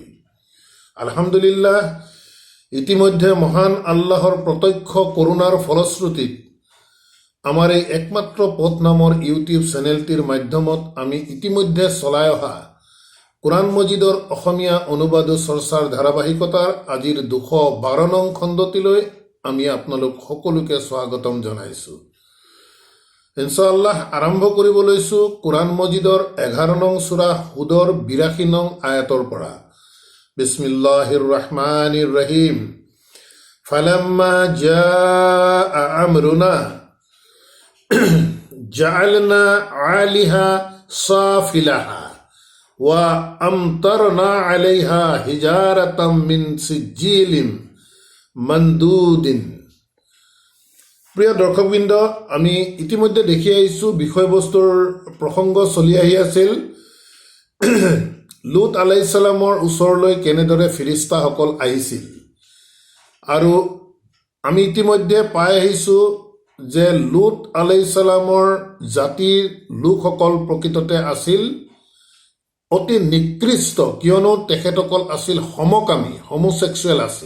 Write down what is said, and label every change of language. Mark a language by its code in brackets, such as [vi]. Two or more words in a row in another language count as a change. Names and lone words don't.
[as] আলহামদুলিল্লাহ, ইতিমধ্যে মহান আল্লাহৰ প্ৰত্যক্ষ কৰুণাৰ ফলশ্ৰুতিত আমাৰ এই একমাত্ৰ পথ নামৰ ইউটিউব চেনেলটিৰ মাধ্যমত আমি ইতিমধ্যে চলাই অহা কোৰাণ মজিদৰ অসমীয়া অনুবাদ চৰ্চাৰ ধাৰাবাহিকতাৰ আজিৰ 212 নং খণ্ডটিলৈ আমি আপোনালোক সকলোকে স্বাগতম জনাইছোঁ। ইনশাআল্লাহ আৰম্ভ কৰিব লৈছোঁ কোৰাণ মজিদৰ 11 নং সূৰা হুদৰ 82 নং আয়াতৰ পৰা। [ar] بسم الله الرحمن الرحيم. فلما جاء أمرنا جعلنا عاليها سافلها وأمطرنا عليها حجارة من سجيل منضود. [as] প্ৰিয় দৰ্শকবৃন্দ, আমি ইতিমধ্যে দেখি আহিছোঁ বিষয়বস্তুৰ প্ৰসংগ চলি আহি আছিল লুত [ar] عليه السلام [as] ওচৰলৈ কেনেদৰে ফিৰিস্তাসকল আহিছিল, আৰু আমি ইতিমধ্যে পাই আহিছোঁ যে লুত [ar] عليه السلام [as] জাতিৰ লোকসকল প্ৰকৃততে আছিল অতি নিকৃষ্ট, কিয়নো তেখেতসকল আছিল সমকামী, হোমোছেক্সুৱেল আছিল।